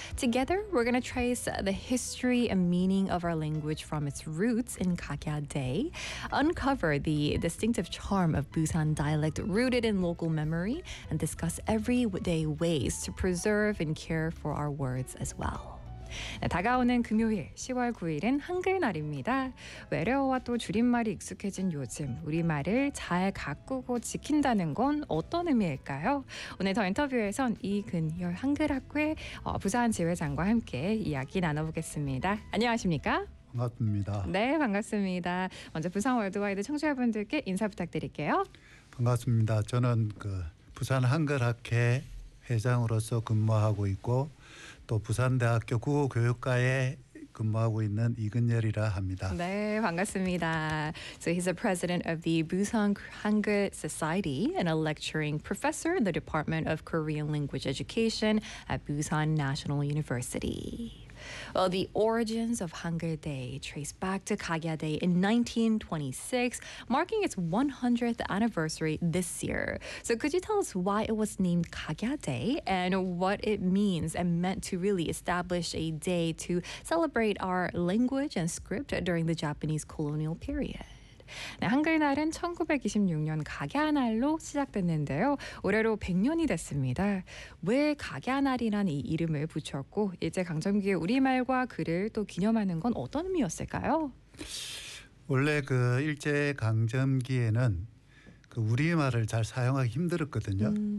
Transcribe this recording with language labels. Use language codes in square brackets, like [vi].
[en] Together, we're going to trace the history and meaning of our language from its roots in Gagya Day, uncover the distinctive charm of Busan dialect rooted in local memory, and discuss everyday ways to preserve and care for our words as well. [ko] 네, 다가오는 금요일 10월 9일은 한글 날입니다. 외래어와 또 줄임말이 익숙해진 요즘 우리말을 잘 가꾸고 지킨다는 건 어떤 의미일까요? 오늘 더 인터뷰에선 이근열 한글학회 부산 지회장과 함께 이야기 나눠보겠습니다. 안녕하십니까? 반갑습니다. 네, 반갑습니다. 먼저 부산 월드와이드 청취자분들께 인사 부탁드릴게요. 반갑습니다. 저는 부산 한글학회 회장으로서 근무하고 있고 또 부산대학교 국어교육과에 근무하고 있는 이근열이라 합니다. 네, 반갑습니다. [en] So he's the president of the Busan Hangul Society and a lecturing professor in the Department of Korean Language Education at Busan National University. Well, the origins of Hangul Day trace back to Gagya Day in 1926, marking its 100th anniversary this year. So could you tell us why it was named Gagya Day and what it means and meant to really establish a day to celebrate our language and script during the Japanese colonial period? [ko] 네, 한글날은 1926년 가갸날로 시작됐는데요. 올해로 100년이 됐습니다. 왜 가갸날이란 이 이름을 붙였고 일제강점기에 우리말과 글을 또 기념하는 건 어떤 의미였을까요? 원래 그 일제강점기에는 그 우리말을 잘 사용하기 힘들었거든요.